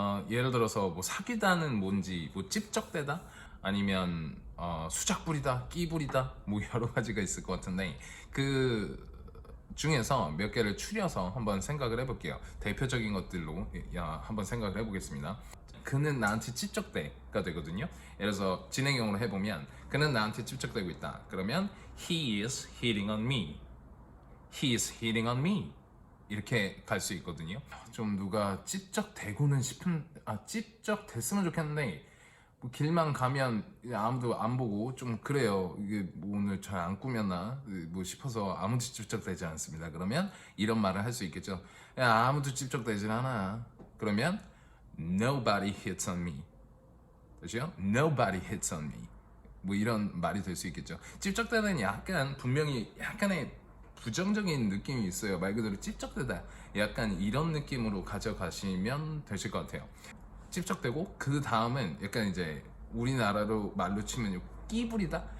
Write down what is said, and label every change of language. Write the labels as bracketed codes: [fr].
[ko] 예를 들어서 뭐 사귀다는 뭔지, 뭐 찝적대다, 아니면 수작 부리다, 끼 부리다, 뭐 여러 가지가 있을 것 같은데 그 중에서 몇 개를 추려서 한번 생각을 해볼게요. 대표적인 것들로 한번 생각을 해보겠습니다. 그는 나한테 찝적대가 되거든요. 예를 들어서 진행형으로 해보면 그는 나한테 찝적대고 있다. 그러면 [en] he is hitting on me. He is hitting on me. [ko] 이렇게 갈 수 있거든요. 좀 누가 찝적대고는 싶은 찝적댔으면 좋겠는데 뭐 길만 가면 아무도 안 보고 좀 그래요. 이게 뭐 오늘 잘 안 꾸몄나 뭐 싶어서 아무도 찝적대지 않습니다. 그러면 이런 말을 할 수 있겠죠. 야, 아무도 찝적대질 않아. 그러면 [en] Nobody hits on me. [ko] 그렇죠? [en] Nobody hits on me. [ko] 뭐 이런 말이 될 수 있겠죠. 찝적대는 약간 분명히 약간의 부정적인 느낌이 있어요. 말 그대로 찝적대다. 약간 이런 느낌으로 가져가시면 되실 것 같아요. 찝적대고 그 다음은 약간 이제 우리나라로 말로 치면 끼부리다.